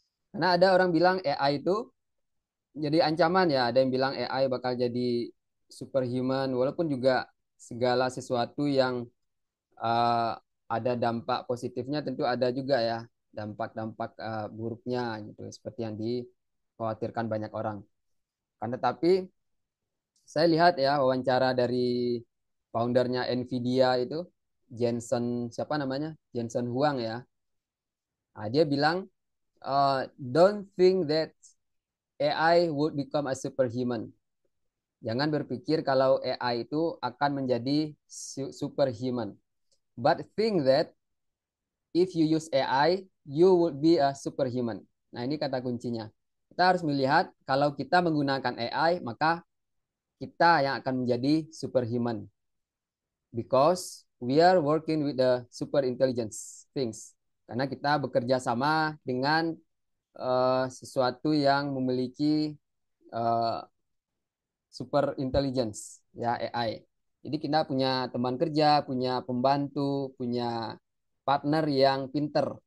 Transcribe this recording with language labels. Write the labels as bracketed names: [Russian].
[Indonesian] Karena ada orang bilang AI itu jadi ancaman ya, ada yang bilang AI bakal jadi superhuman, walaupun juga segala sesuatu yang uh, ada dampak positifnya tentu ada juga ya, dampak-dampak buruknya gitu, seperti yang dikhawatirkan banyak orang. Kan tetapi saya lihat ya wawancara dari foundernya Nvidia itu Jensen siapa namanya Jensen Huang ya. Nah, dia bilang [English] don't think that AI would become a superhuman. [Indonesian] Jangan berpikir kalau AI itu akan menjadi superhuman. [English] But think that if you use AI, you would be a superhuman. [Indonesian] Nah, ini kata kuncinya. Kita harus melihat kalau kita menggunakan AI, maka kita yang akan menjadi superhuman. [English] Because we are working with the super intelligence things. [Indonesian] Karena kita bekerja sama dengan sesuatu yang memiliki uh, super intelligence ya AI. Jadi kita punya teman kerja, punya pembantu, punya partner yang pinter.